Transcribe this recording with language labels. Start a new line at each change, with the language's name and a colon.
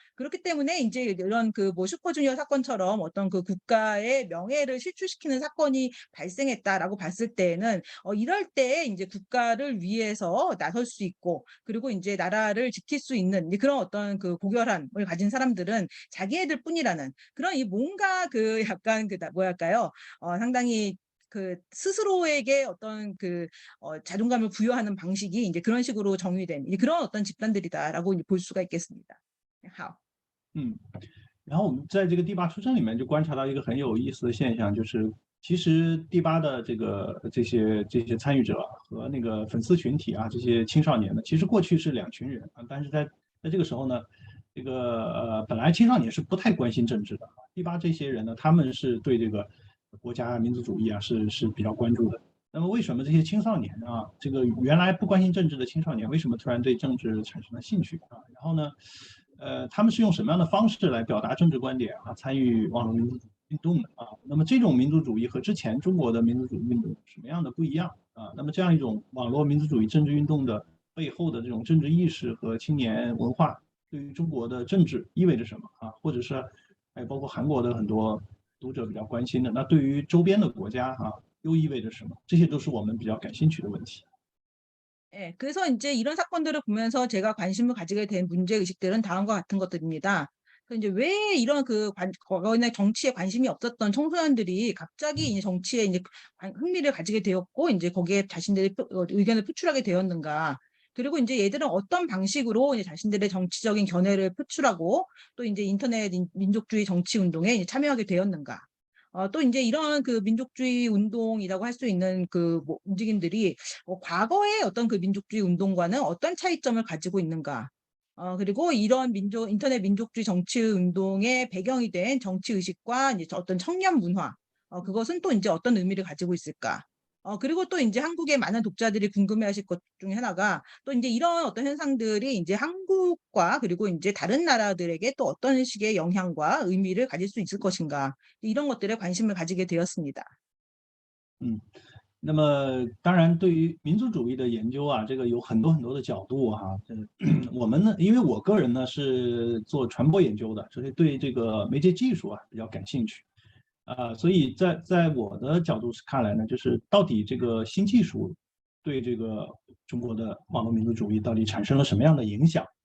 Korean: 그렇기 때문에 이제 이런 그 뭐 슈퍼주니어 사건처럼 어떤 그 국가의 명예를 실추시키는 사건이 발생했다라고 봤을 때에는 이럴 때 이제 국가를 위해서 나설 수 있고 그리고 이제 나라를 지킬 수 있는 그런 어떤 그 고결함을 가진 사람들은 자기애들 뿐이라는 그런 이 뭔가 그 약간 그 뭐랄까요? 상당히 그 스스로에게 어떤 그 자존감을 부여하는 방식이 이제 그런 식으로 정의된 그런 어떤 집단들이다라고 볼 수가 있겠습니다.
Chinese: 好。然后我们在这个第八出生里面就观察到一个很有意思的现象，就是其实第八的这些参与者和那个粉丝群体啊，这些青少年呢，其实过去是两群人啊，但是在这个时候呢，这个本来青少年是不太关心政治的，第八这些人呢，他们是对这个国家民族主义啊是比较关注的。那么为什么这些青少年啊，这个原来不关心政治的青少年，为什么突然对政治产生了兴趣啊？然后呢？他们是用什么样的方式来表达政治观点啊？参与网络民族主义运动的啊？那么这种民族主义和之前中国的民族主义运动什么样的不一样啊？那么这样一种网络民族主义政治运动的背后的这种政治意识和青年文化，对于中国的政治意味着什么啊？或者是还有包括韩国的很多读者比较关心的，那对于周边的国家啊，又意味着什么？这些都是我们比较感兴趣的问题。
Korean: 예, 그래서 이제 이런 사건들을 보면서 제가 관심을 가지게 된 문제의식들은 다음과 같은 것들입니다. 이제 왜 이런 과거에는 정치에 관심이 없었던 청소년들이 갑자기 이제 정치에 이제 흥미를 가지게 되었고 이제 거기에 자신들의 의견을 표출하게 되었는가? 그리고 이제 얘들은 어떤 방식으로 이제 자신들의 정치적인 견해를 표출하고 또 이제 인터넷 민족주의 정치 운동에 이제 참여하게 되었는가? 또 이제 이런 민족주의 운동이라고 할 수 있는 뭐 움직임들이 과거의 어떤 민족주의 운동과는 어떤 차이점을 가지고 있는가? 그리고 이런 인터넷 민족주의 정치 운동의 배경이 된 정치 의식과 이제 어떤 청년 문화, 그것은 또 이제 어떤 의미를 가지고 있을까? 그리고 또 이제 한국의 많은 독자들이 궁금해하실 것 중에 하나가 또 이제 이런 어떤 현상들이 이제 한국과 그리고 이제 다른 나라들에게 또 어떤 식의 영향과 의미를 가질 수 있을 것인가? 이런 것들에 관심을 가지게 되었습니다.
Chinese: 那么当然，对于民族主义的研究啊，这个有很多很多的角度哈。我们呢，因为我个人呢是做传播研究的，所以对这个媒介技术啊比较感兴趣。所以在我的角度看来呢，就是到底这个新技术对这个中国的网络民族主义到底产生了什么样的影响？